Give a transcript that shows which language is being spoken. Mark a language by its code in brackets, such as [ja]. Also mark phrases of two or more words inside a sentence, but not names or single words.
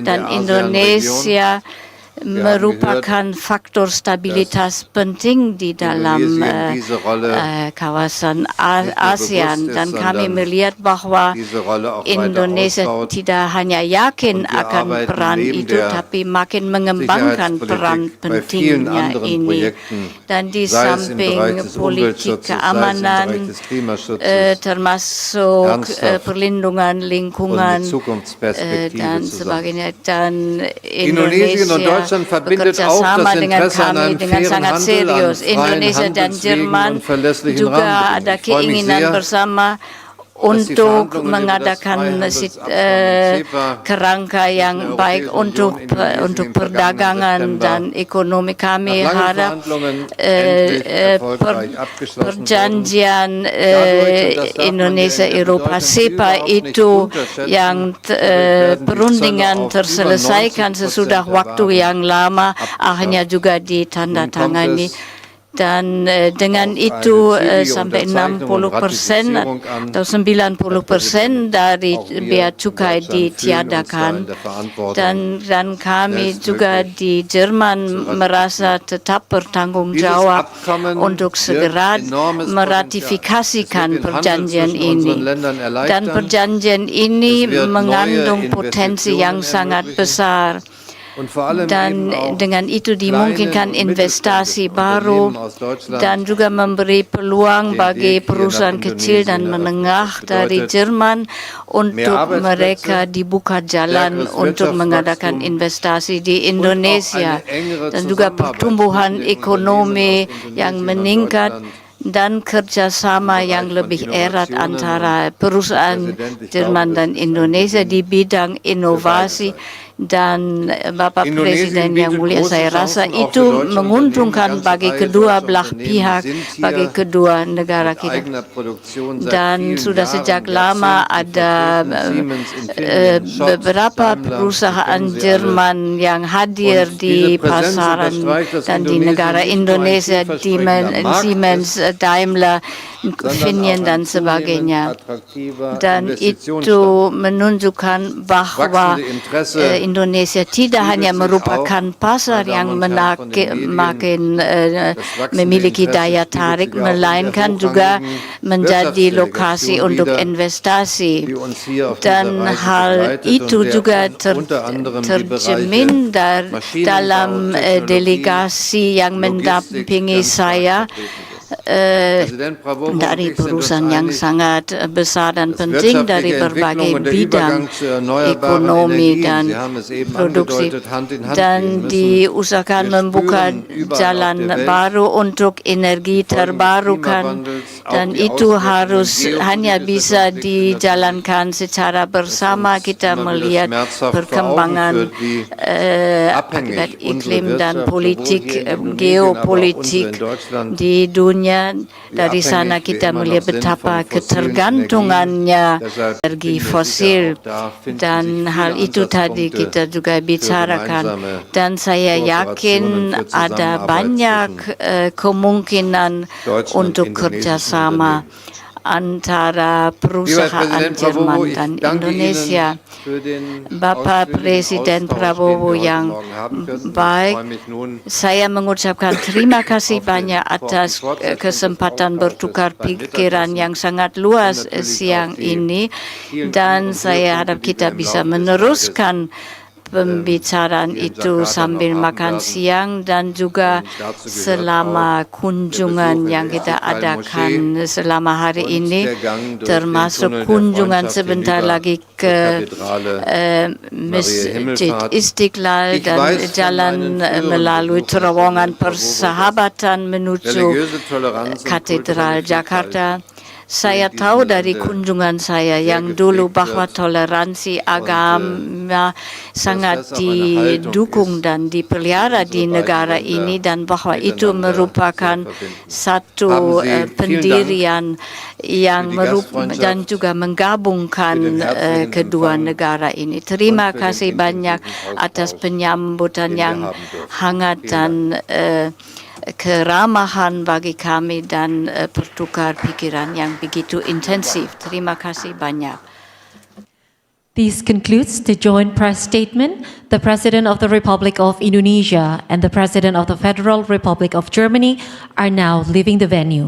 [id] Dan Indonesia merupakan faktor stabilitas penting di dalam kawasan ASEAN, dan kami melihat bahwa Indonesia tidak hanya yakin akan peran itu, tapi makin mengembangkan peran pentingnya ini. Dan di samping politik keamanan, termasuk perlindungan lingkungan dan sebagainya, dan Indonesia [de] Deutschland verbindet [id] bekerja [de] auch [id] sama [de] das [id] dengan [de] Interesse an [id] kami [de] einem [id] dengan [de] fairen [id] sangat [de] Handel, an [id] serius. [de] freien [id] Indonesia dan [de] Handelswegen [id] Jerman [de] und verlässlichen [id] juga [de] Rahmenbedingungen. [id] ada [de] Ich freue mich [id] keinginan [de] sehr, [id] bersama [de] dass die [id] untuk [de] Verhandlungen über das [id] mengadakan [de] Freihandelsabkommen CEPA [id] kerangka [de] zwischen [id] yang [de] der [id] baik [de] Europäischen Union [id] untuk [de] und Indonesien [id] untuk [de] im vergangenen [id] perdagangan [de] September [id] dan ekonomi. Kami [de] nach langen [id] harap [de] Verhandlungen endlich erfolgreich abgeschlossen wurden. [id] perjanjian [de] Dadurch, und das darf man [id] Indonesia in Eropa [de] Deutschland [id] SEPA [de] überhaupt nicht [id] itu [de] unterschätzen, [id] yang [de] werden die [id] perundingan [de] Zölle auf [id] terselesaikan [de] über 90% [id] sesudah [de] der [id] waktu [de] Waren [id] yang lama [de] abgeschafft. [id] akhirnya juga [de] Nun [id] ditandatangani. [de] kommt es [id] Dan dengan [de] auf [id] itu [de] eine zügige [id] sampai [de] Unterzeichnung und [id] 60% [de] Ratifizierung an. [id] atau 90% dari [de] Auch wir [id] bea [de] in [id] cukai [de] Deutschland fühlen uns da [id] ditiadakan. [de] in der Verantwortung, [id] Dan kami juga [de] schnellstmöglich [id] di Jerman merasa tetap bertanggung [de] Dieses [id] jawab [de] Abkommen [id] untuk [de] wird [id] segera [de] enormes [id] meratifikasikan [de] Potenzial. Es wird den Handel [id] perjanjian [de] zwischen unseren [id] ini. [de] Ländern erleichtern. [id] Dan perjanjian ini [de] Es wird [id] mengandung [de] neue [id] potensi yang [de] Investitionen [id] sangat [de] ermöglichen. [id] besar. [de] Und vor allem [id] Dan [de] eben auch [id] dengan itu [de] kleinen [id] dimungkinkan [de] und [id] investasi [de] mittelständischen [id] baru [de] Unternehmen aus Deutschland [id] dan juga memberi peluang [de] den [id] bagi [de] Weg hier [id] perusahaan [de] nach [id] kecil dan [de] Indonesien [id] menengah [de] eröffnet. Das [id] dari [de] bedeutet [id] Jerman untuk [de] Arbeitsplätze, [id] mereka dibuka jalan [de] stärkeres [id] untuk mengadakan [de] Wirtschaftswachstum [id] investasi di [de] und auch [id] Indonesia [de] eine engere [id] dan juga [de] Zusammenarbeit [id] pertumbuhan [de] zwischen den [id] ekonomi [de] Unternehmen aus [id] yang [de] Indonesien und [id] meningkat [de] Deutschland [id] dan kerjasama [de] im [id] yang [de] Bereich von [id] lebih erat [de] Innovationen. [id] antara perusahaan [de] Präsident, ich [id] Jerman [de] glaube, [id] dan [de] das ist ein [id] Indonesia [de] Gewinn [id] di bidang inovasi. Dan Bapak [de] Indonesien [id] Presiden yang [de] bietet [id] mulia, [de] große [id] saya rasa [de] Chancen auch [id] itu [de] für deutsche [id] menguntungkan [de] Unternehmen. [id] bagi [de] Ganze [id] kedua [de] Reihe [id] belah [de] deutscher [id] pihak, [de] Unternehmen sind [id] bagi [de] hier [id] kedua negara [de] mit [id] kita. [de] eigener Produktion seit [id] Dan [de] vielen [id] sudah [de] Jahren, [id] sejak lama [de] Jahrzehnten [id] ada [de] vertreten. Siemens, Infineon, Schott, [id] beberapa [de] Daimler, [id] perusahaan [de] die kennen Sie [id] Jerman yang hadir [de] Und [id] di [de] diese Präsenz [id] pasaran [de] unterstreicht, dass [id] dan di [de] Indonesien [id] negara [de] nicht nur ein [id] Indonesia, [de] vielversprechender Markt [id] Siemens, [de] ist, [id] Daimler, [de] sondern [id] Infineon [de] auch [id] dan [de] ein [id] sebagainya. [de] zunehmend attraktiver [id] Dan itu [de] Investitionsstandort. [id] menunjukkan bahwa [de] Wachsende Interesse [id] Indonesia tidak hanya [de] spiegelt sich [id] merupakan [de] auch, [id] pasar [de] meine [id] yang [de] Damen und Herren von den Medien, [id] makin [de] das wachsende [id] memiliki [de] Interesse [id] daya [de] spiegelt [id] tarik, [de] sich auch in der [id] melainkan juga [de] hochrangigen [id] menjadi lokasi [de] Wirtschaftsdelegation [id] untuk [de] wider, [id] investasi. [de] die uns hier auf [id] Dan [de] dieser Reise [id] hal [de] begleitet [id] itu [de] und der [id] juga [de] unter anderem die [id] tercermin [de] Bereiche Maschinenbau, [id] dalam [de] Technologie, [id] delegasi yang [de] Logistik [id] mendampingi [de] ganz stark [id] saya [de] vertreten sind. Präsident Prabowo und [id] dari [de] ich sind uns [id] perusahaan yang [de] einig, [id] sangat besar dan [de] dass [id] penting dari [de] wirtschaftliche [id] berbagai [de] Entwicklung und der [id] bidang [de] Übergang zu erneuerbaren [id] ekonomi [de] Energien, [id] dan [de] Sie haben es eben [id] produksi [de] angedeutet, Hand in Hand gehen [id] dan [de] müssen. [id] diusahakan [de] Wir [id] membuka [de] spüren überall [id] jalan [de] auf der Welt [id] baru untuk energi [de] Folgen des [id] terbarukan [de] Klimawandels, auch [id] dan [de] die [id] itu [de] Auswirkungen [id] harus hanya [de] geopolitischer [id] bisa [de] Konflikte natürlich [id] dijalankan secara bersama. [de] uns [id] Kita [de] immer wieder [id] melihat [de] schmerzhaft vor Augen [id] perkembangan [de] führt, wie abhängig [id] akibat [de] unsere [id] iklim dan [de] Wirtschaft [id] politik [de] sowohl hier in Indonesien, [id] geopolitik [de] aber auch unsere in Deutschland, [id] di dunia. Dari [de] abhängig [id] sana [de] wir [id] kita [de] immer [id] melihat [de] noch sind [id] betapa [de] von fossilen [id] ketergantungannya [de] Energien. Deshalb [id] energi [de] bin mir [id] fosil [de] sicher, auch da finden [id] dan [de] sich [id] hal [de] viele [id] itu tadi [de] Ansatzpunkte [id] kita juga [de] für [id] bicarakan [de] gemeinsame [id] dan saya yakin [de] Kooperationen für [id] ada [de] Zusammenarbeit [id] banyak [de] zwischen [id] kemungkinan [de] deutschen und [id] untuk [de] indonesischen [id] kerjasama antara [de] Lieber [id] perusahaan [de] Präsident Prabowo, [id] Jerman [de] ich [id] dan [de] danke [id] Indonesia. [de] Ihnen für den [id] Bapak [de] ausführlichen [id] Presiden [de] Austausch, [id] Prabowo [de] den wir heute [id] yang [de] Morgen haben können. Ich [id] baik, [de] freue mich nun [id] saya mengucapkan terima kasih [de] auf [id] banyak [de] die [id] atas [de] Fortsetzung des [id] kesempatan [de] Austausches [id] bertukar [de] beim [id] pikiran [de] Mittagessen [id] yang sangat luas [de] und natürlich [id] siang [de] auch die [id] ini [de] vielen [id] dan [de] und [id] saya [de] Höhepunkte, [id] harap [de] die [id] kita [de] wir im [id] bisa [de] Laufe des [id] meneruskan pembicaraan [de] hier in [id] itu [de] Jakarta [id] sambil [de] noch haben [id] makan [de] werden. [id] siang dan juga [de] Und dazu gehört [id] selama [de] auch [id] kunjungan [de] der Besuch in [id] yang [de] der [id] kita [de] Istiqlal [id] adakan [de] Moschee [id] selama hari [de] und [id] ini, [de] der Gang durch den [id] termasuk [de] Tunnel der [id] kunjungan [de] Freundschaft [id] sebentar [de] hinüber [id] lagi [de] zur [id] ke [de] Kathedrale [id] Masjid [de] Himmelfahrt. [id] Istiqlal [de] Ich [id] dan [de] weiß von [id] jalan [de] meinen früheren [id] melalui [de] Besuchen, [id] terowongan [de] Präsident Prabowo, [id] persahabatan menuju [de] religiöse Toleranz und [id] Katedral [de] kulturelle Vielfalt [id] Jakarta. Saya [de] in [id] tahu [de] diesem [id] dari [de] Lande [id] kunjungan saya [de] sehr [id] yang dulu [de] gepflegt [id] bahwa [de] wird. [id] toleransi agama sangat [de] das auch eine Haltung [id] didukung [de] ist, [id] dan dipelihara di [de] unsere [id] negara [de] beiden Länder [id] ini dan bahwa itu [de] miteinander [id] merupakan [de] zu verbinden. [id] satu [de] Haben Sie vielen [id] pendirian yang [de] für die Gastfreundschaft, [id] dan juga menggabungkan [de] für den herzlichen [id] kedua [de] Empfang [id] negara ini. Terima [de] und für den [id] kasih banyak [de] intensiven [id] atas [de] Austausch, [id] penyambutan [de] den wir [id] yang [de] haben dürfen. [id] hangat dan keramahan bagi kami dan pertukar pikiran yang begitu intensif. Terima kasih banyak. [en] This concludes the joint press statement. The President of the Republic of Indonesia and the President of the Federal Republic of Germany are now leaving the venue.